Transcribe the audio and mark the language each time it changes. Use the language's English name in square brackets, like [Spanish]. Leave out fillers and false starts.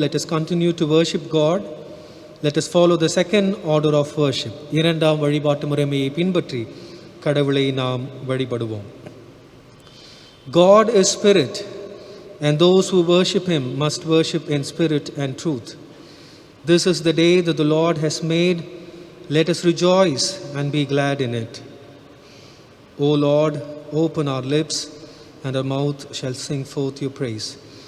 [English] Let us continue to worship God. Let us follow the second order of worship. [Tamil] இரண்டாம் வழிபாட்டு முறைமையை பின்பற்றி கடவுளை நாம் வழிபடுவோம். [English] God is spirit, and those who worship him must worship in spirit and truth. This is the day that the Lord has made. Let us rejoice and be glad in it. O Lord, open our lips, and our mouth shall sing forth your praise.